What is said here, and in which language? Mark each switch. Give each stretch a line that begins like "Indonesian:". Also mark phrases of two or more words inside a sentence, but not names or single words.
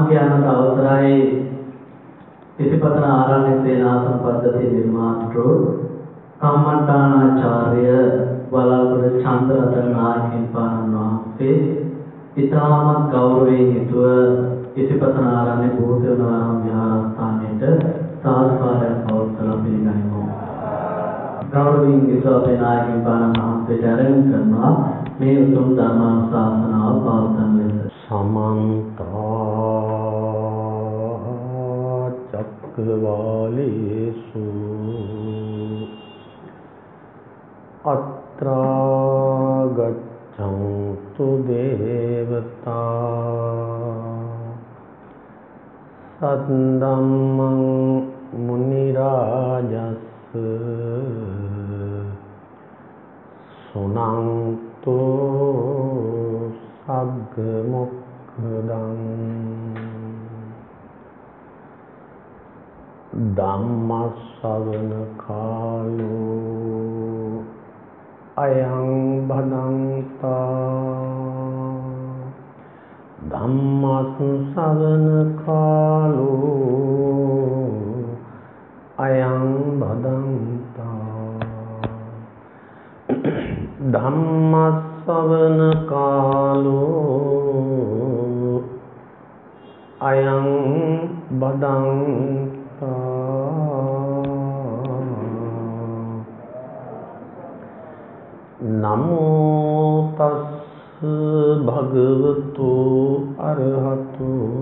Sinhala: යන අවසරයි ඉතිපතන ආරණ්‍ය සේනාසන පද්ධති නිර්මාතෘ කම්මඨානාචාර්ය වලාකුළු චන්ද්‍රරතන නායකයන් වහන්සේ ඉතාමත් ගෞරවයෙන් යුතුව ඉතිපතන ආරණ්‍ය බෝධිවනාරාම විහාරස්ථානයට සාදුකාරයක් පවත්වලා පිළිගනිමු. ගෞරවයෙන් යුතුව අපේ නායකයන් වහන්සේට ආරාධනා කරනවා මේ උතුම් ධර්මානුශාසනාව පවත්වන ලෙස.
Pali: समन्त चक्रवालेषु अत्रा गच्छन्तु देवता सद्दम्मं मुनिराजस् सुनन्तु सग्मुक्खदं ධම්මස්සවන කාලෝ අයං භදන්තා ධම්මස්සවන කාලෝ අයං භදන්තා ධම්මස්සවන කාලෝ අයං භදන්තා නමෝ තස් භගවතු අරහතු